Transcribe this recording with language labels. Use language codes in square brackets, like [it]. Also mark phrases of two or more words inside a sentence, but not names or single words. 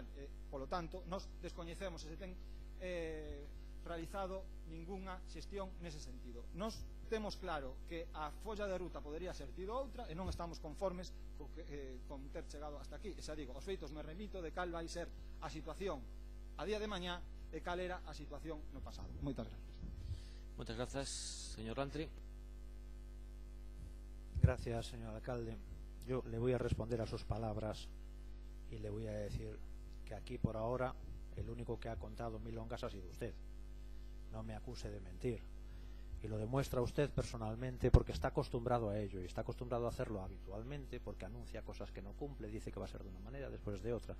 [gl] Polo tanto, nos descoñecemos se ten realizado ninguna xestión nese sentido. Nos temos claro que a folla de ruta podería ser tido outra e non estamos conformes con ter chegado hasta aquí. E xa digo, os feitos me remito de cal vai ser a situación a día de mañá e cal era a situación no pasado. Moitas gracias. [es] Muchas gracias, señor Lantri. Gracias, señor alcalde. Yo le voy a responder a sus palabras y le voy a decir que aquí por ahora el único que ha contado milongas ha sido usted. No me acuse de mentir. Y lo demuestra usted personalmente porque está acostumbrado a ello y está acostumbrado a hacerlo habitualmente porque anuncia cosas que no cumple, dice que va a ser de una manera, después de otra.